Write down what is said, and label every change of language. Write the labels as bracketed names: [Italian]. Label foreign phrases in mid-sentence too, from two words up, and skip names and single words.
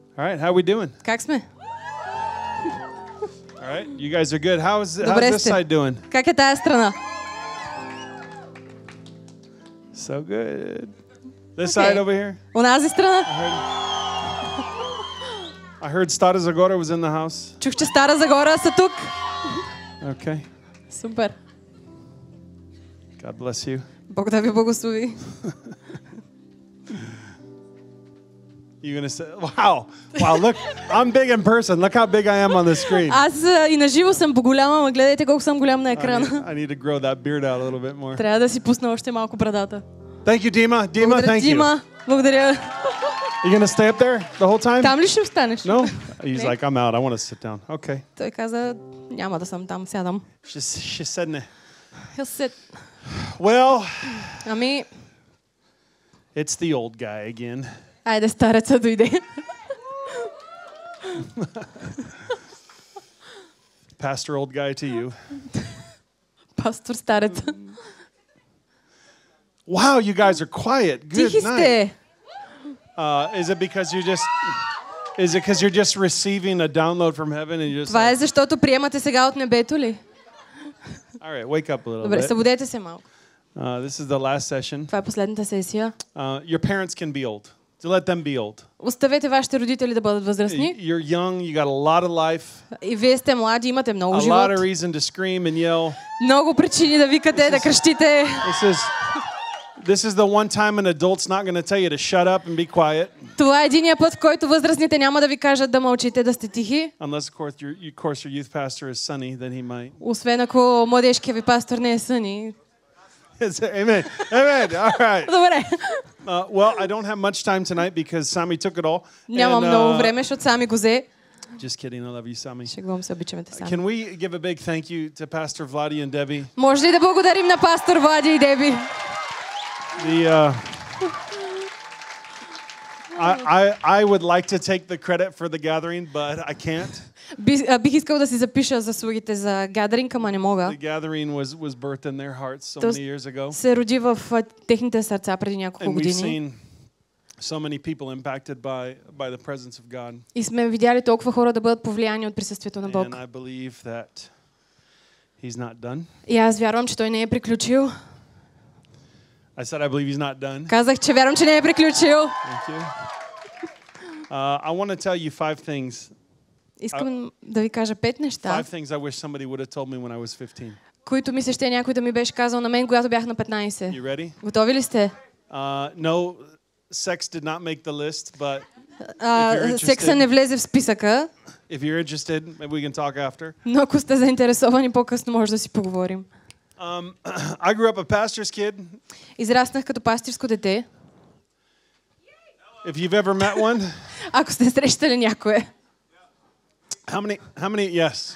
[English] All right, how we doing? [Bulgarian] Как сме? [English] All right, you guys are good. How's [Bulgarian] Добре [English] this [Bulgarian] сте. [English] side doing? [Bulgarian] Как е тая страна? [English] So good. This Okay. side over here? [Bulgarian] Онази страна? [English] I heard Stara Zagora was in the house. [Bulgarian] Чух, че Стара Загора са тук. Okay. Супер. [English] God bless you. [Bulgarian] Бог да ви благослови. [English] You're going to say, wow, look, I'm big in person. Look how big I am on the screen. [Bulgarian] Аз и на живо съм по-голяма, ама гледайте колко съм голям на екрана. [English] I need to grow that beard out a little bit more. [Bulgarian] Трябва да си пусна още малко брадата. [English] Thank you, Dima. Dima, [Bulgarian] Благодаря, [English] thank you. [Bulgarian] Дима. Благодаря. [English] You going to stay up there the whole time? [Bulgarian] Там ли ще останеш? [English] No? He's [Bulgarian] Не. [English] like, I'm out. I want to sit down. Okay. [Bulgarian] Той каза, няма да съм там, сядам. [English] She said, "Nah." He'll sit. Well, [Bulgarian] Ами, [English] it's the old guy again. [Bulgarian] айде стареца дойде. [English] Pastor old guy to you. [Bulgarian] Пастор старец. [English] Wow, you guys are quiet. Good [Bulgarian] Тихи [English] night. [Bulgarian] сте. [English] Is it because you're just receiving a download from heaven and you're just [Bulgarian] Това е [English] like, [Bulgarian] защото приемате сега от небето ли? [English] all right, wake up a little [Bulgarian] Добре, [English] bit. [Bulgarian] събудете се малко. [English] This is the last session. [Bulgarian] Това е последната сесия. [English] Your parents can be old. So let them be old. [Bulgarian] Оставете вашите родители да бъдат възрастни. [English] You're young, you got a lot of life, [Bulgarian] И вие сте млади, имате много [English] a [Bulgarian] живот. [English] lot of reason to scream and yell. [Bulgarian] Много причини да викате, да крещите. [English] This is the one time an adult's not going to tell you to shut up and be quiet. [Bulgarian] Това е единия път, в който възрастните няма да ви кажат да мълчите, да сте тихи. [English] Unless, of course, your youth pastor is Sunny, then he might. [Bulgarian] Освен ако младежкият ви пастор не е Съни. [English] Amen. Amen. All right. [Bulgarian] Добре. [English] Well, I don't have much time tonight because Sami took it all. [Bulgarian] Нямам много време, защото сами го взе. [English] Just kidding. I love you, Sami. [Bulgarian] Шегувам се, обичаме те сами. [English] Can we give a big thank you to Pastor Vladi and Debbie? [Bulgarian] Може ли да благодарим на пастор Влади и Деби? [English] I would like to take the credit for the gathering, but I can't. [Bulgarian] Бих искал да си запиша заслугите за гадринг, ама не мога. [English] The gathering was birthed in their hearts so [Bulgarian] Тоест, [English] many years ago. [Bulgarian] се роди в техните сърца преди няколко [English] And we've [Bulgarian] години. [English] seen so many people impacted by the presence of God. [Bulgarian] И сме видяли толкова хора да бъдат повлияни от присъствието на Бог. [English] And I believe that he's not done. [Bulgarian] И аз вярвам, че той не е приключил. [English] I said I believe he's not done. [Bulgarian] Казах, че вярвам, че не е приключил. [English] Thank you. I want to tell you 5 things. [Bulgarian] Искам да ви кажа 5 неща, [English] 5 things I wish somebody would have told me when I was 15. [Bulgarian] които ми се ще някой да ми беше казал на мен, когато бях на 15. [English] You ready? [Bulgarian] Готови ли сте? [English] No, sex did not make the list, but you're interested- [Bulgarian] Секса не влезе в списъка, [English] if you're interested, maybe we can talk after. [Bulgarian] но ако сте заинтересовани, по-късно може да си поговорим. [English] I grew up a pastor's kid. [Bulgarian] Израснах като пастирско дете. [English] If you've ever met one, [Bulgarian] Ако сте срещали някое. [English] how many? Yes,